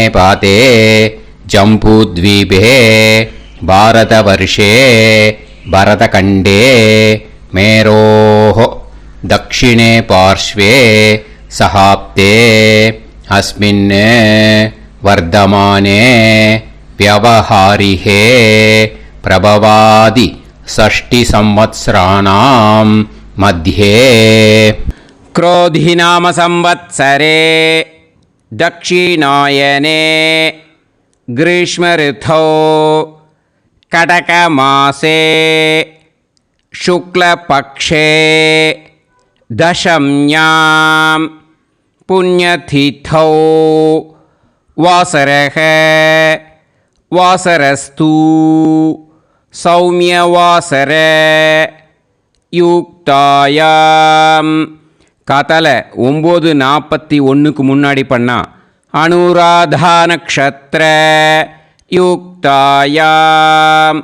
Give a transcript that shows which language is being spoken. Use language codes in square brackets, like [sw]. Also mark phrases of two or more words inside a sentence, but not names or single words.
[sa] पादे जम्बूद्वीपे भारतवर्षे भरतखण्डे मेरोः दक्षिणे पार्श्वे शकाब्दे अस्मिन् वर्तमाने व्यवहारिहे प्रभवादि षष्टि संवत्सराणां मध्ये क्रोधिनाम संवत्सरे दक्षिणायने ग्रीष्मऋतौ कटकमासे शुक्लपक्षे दशम्यां पुण्यतिथौ वासरः वासरस्तु सौम्यवासर युक्तायाम्. [ta] காத்தால 9:41 முன்னாடி பண்ணா [sa] अनुराधा नक्षत्र युक्तायाम्.